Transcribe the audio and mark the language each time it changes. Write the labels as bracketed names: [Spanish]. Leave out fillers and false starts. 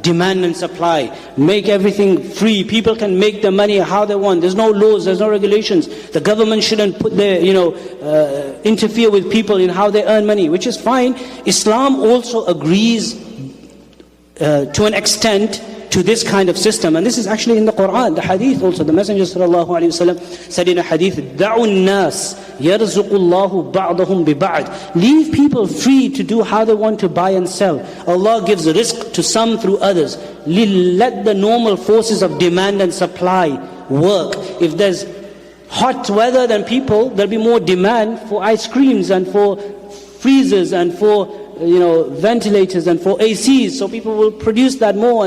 [English] demand and supply, make everything free. People can make their money how they want. There's no laws, there's no regulations. The government shouldn't put their, interfere with people in how they earn money, which is fine. Islam also agrees to an extent to this kind of system. And this is actually in the Quran, the hadith also. The Messenger ﷺ said in a hadith, [Arabic] دَعُوا النَّاسِ يَرْزُقُ اللَّهُ بَعْضَهُمْ بِبَعْضٍ. [English] Leave people free to do how they want to buy and sell. Allah gives risk to some through others. Let the normal forces of demand and supply work. If there's hot weather, then there'll be more demand for ice creams and for freezers and for ventilators and for ACs, so people will produce that more.